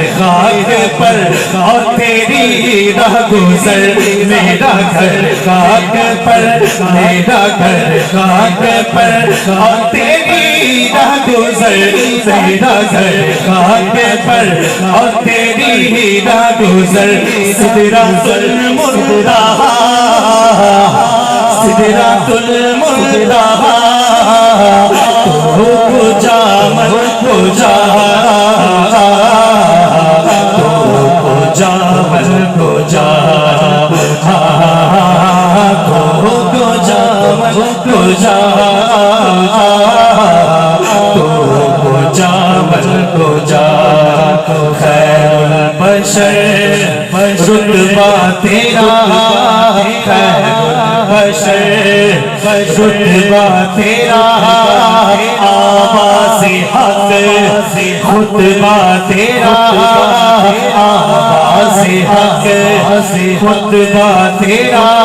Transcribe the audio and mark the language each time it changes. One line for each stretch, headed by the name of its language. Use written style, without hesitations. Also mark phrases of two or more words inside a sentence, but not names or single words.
Urdu: خاک پر اور تیری راہ گزر، میرا گھر خاک پر، میرا گھر خاک پر اور تیری راہ گزر، میرا گھر خاک پر اور تیری راہ گزر، سدرۃ المنتہا،
Persian: سدرۃ المنتہا، تو کجا من کجا، تو کجا من کجا، تو کجا من کجا، تو کجا من کجا،
Urdu: خیر البشر رتبہ تیرا، خیر البشر رتبہ تیرا، آواز حق خطبہ تیرا، آواز حق خطبہ تیرا،